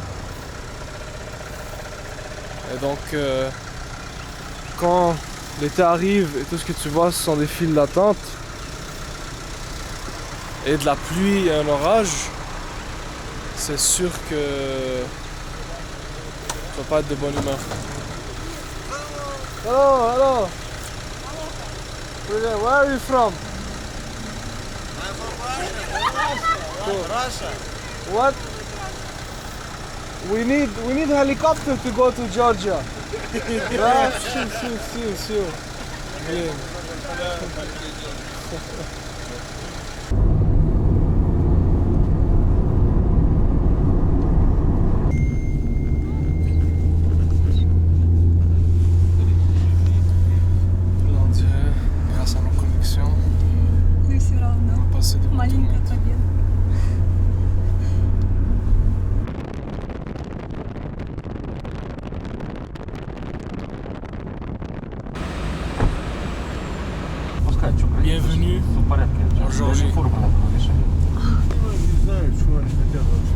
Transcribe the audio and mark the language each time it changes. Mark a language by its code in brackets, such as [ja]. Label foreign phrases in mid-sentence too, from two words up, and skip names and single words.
[fr] Et donc, quand l'été arrive et tout ce que tu vois, ce sont des files d'attente et de la pluie et un orage, c'est sûr que tu vas pas être de bonne humeur. [en] Hello, hello. Where are you from? I'm from Russia. Russia. What? We need helicopter to go to Georgia. Right? Sure. Yeah. [fr] Grâce à nos connexions, [ru] Ну и все равно. [fr] on va passer devant tout le [ru] Маленькая [fr] monde. [ru] победа. [fr] Bienvenue en Géorgie. [ru] Не знаю, что они хотят вообще.